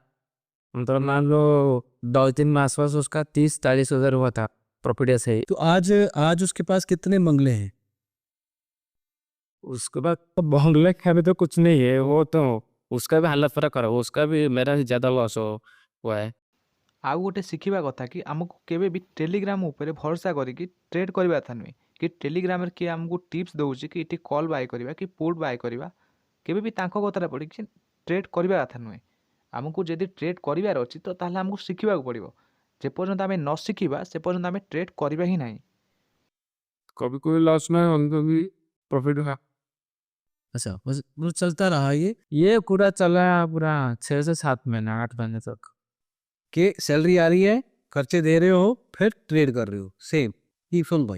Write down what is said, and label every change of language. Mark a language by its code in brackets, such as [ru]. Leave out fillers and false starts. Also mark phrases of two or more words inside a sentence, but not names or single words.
[hi] मतलब मान लो 2-3 मास आसपास उसका 30-40 हज़ार हुआ था प्रॉफिट ऐसे ही। तो आज उसके पास कितने बंगले हैं? उसके बाद तो बंगले खाने तो कुछ नहीं है, वो तो उसका भी हालत फर्क करो, उसका भी मेरा से ज़्यादा लॉस हुआ है। [or] ଆଉ ଗୋଟେ ଶିଖିବା କଥା କି ଆମକୁ କେବେ ବି ଟେଲିଗ୍ରାମ ଉପରେ ଭରସା କରିକି ଟ୍ରେଡ୍ କରିବା କଥା ନୁହେଁ। କି ଟେଲିଗ୍ରାମରେ କିଏ ଆମକୁ ଟିପ୍ସ ଦେଉଛି କି ଏଠି [en] call buy [or] କରିବା କି [en] put buy [or] କରିବା, କେବେ ବି ତାଙ୍କ କଥାରେ ପଡ଼ିକି ଟ୍ରେଡ୍ କରିବା କଥା ନୁହେଁ। ଆମକୁ ଯଦି ଟ୍ରେଡ୍ କରିବାର ଅଛି ତ ତାହେଲେ ଆମକୁ ଶିଖିବାକୁ ପଡ଼ିବ। ଯେପର୍ଯ୍ୟନ୍ତ ଆମେ ନ ଶିଖିବା ସେ ପର୍ଯ୍ୟନ୍ତ ଆମେ ଟ୍ରେଡ୍ କରିବା ହିଁ ନାହିଁ। [hi] कभी कोई लॉस में उनको भी प्रॉफिट हुआ। अच्छा, बस वो चलता रहा ये। ये पूरा चला पूरा 6 से 7 महीना 8 महीने तक। कि सैलरी आ रही है, खर्चे दे रहे हो, फिर ट्रेड कर रहे हो, सेम ही सुन भाई।